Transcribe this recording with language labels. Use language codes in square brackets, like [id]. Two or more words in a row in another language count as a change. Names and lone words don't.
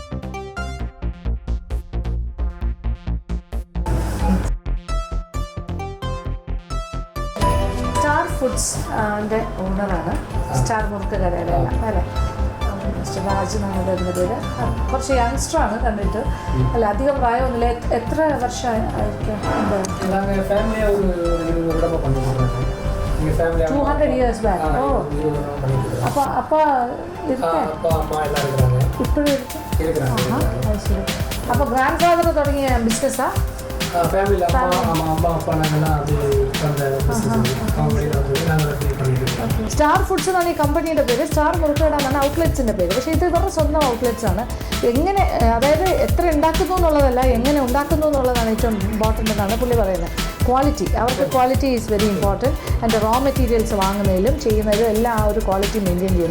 [ml] സ്റ്റാർ ഫുഡ്സ് ഓണറാണ്, സ്റ്റാർ മുറുക്ക് കടയുടെ എല്ലാം അല്ലേ. മിസ്റ്റർ രാജ് എന്നാണ് വരുന്ന പേര്. കുറച്ച് യങ്സ്റ്ററാണ് കണ്ടിട്ട്, അല്ല അധികം പ്രായമൊന്നുമില്ല. എത്ര വർഷമായിരിക്കും? [ta] ஃபேமிலி [en] 200 years back. [ta] ஓ அப்போ அப்பா இருக்கா? அப்பா அம்மா எல்லாம் இருக்கிறாங்க. இப்படி இருக்கிறாங்க. அது சரி. அப்போ [en] grand father [ta] தொடங்கிய பிஸ்னஸா? ஃபேமிலியில் அம்மா அப்பா நாங்கள்லாம் அது அந்த காமெடியில் வந்து நாங்கள் பண்ணிட்டு [ml] സ്റ്റാർ ഫുഡ്സ് എന്നാണ് ഈ കമ്പനിയുടെ പേര്. സ്റ്റാർ മുറുക്കട എന്നാണ് ഔട്ട്ലെറ്റ്സിൻ്റെ പേര്. പക്ഷേ ഇത് ഇവരുടെ സ്വന്തം ഔട്ട്ലെറ്റ്സ് ആണ്. എങ്ങനെ, അതായത് എത്ര ഉണ്ടാക്കുന്നു എന്നുള്ളതല്ല, എങ്ങനെ ഉണ്ടാക്കുന്നു എന്നുള്ളതാണ് ഏറ്റവും ഇമ്പോർട്ടൻ്റ് എന്നാണ് പുള്ളി പറയുന്നത്. ക്വാളിറ്റി, അവർക്ക് [en] quality is very important. [ml] അതിൻ്റെ [en] raw materials [ml] വാങ്ങുന്നതിലും ചെയ്യുന്നതിലും എല്ലാം ആ ഒരു [en] quality maintain [ml] ചെയ്യുന്നു.